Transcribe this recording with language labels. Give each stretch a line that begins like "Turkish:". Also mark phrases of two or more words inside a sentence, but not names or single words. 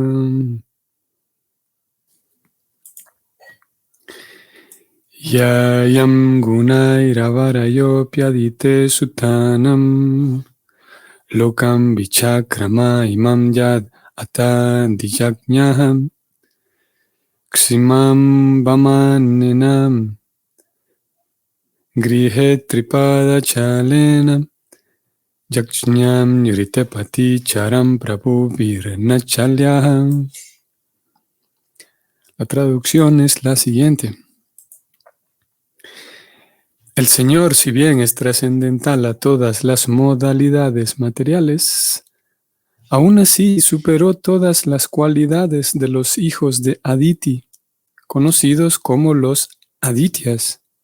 Sanskrit: Yayam Gunairavarayopiadite Sutanam Lokam Vichakrama Imam Yad Ata Dijajñaham Ksimam Vamanenam Grihe Tripada Chalena Yakshnyam Yuritepati Charam Prabhu Virnachalyaham.
Spanish: La traducción es la siguiente. El Señor, si bien es trascendental a todas las modalidades materiales, aún así superó todas las cualidades de los hijos de Aditi, conocidos como los Adityas.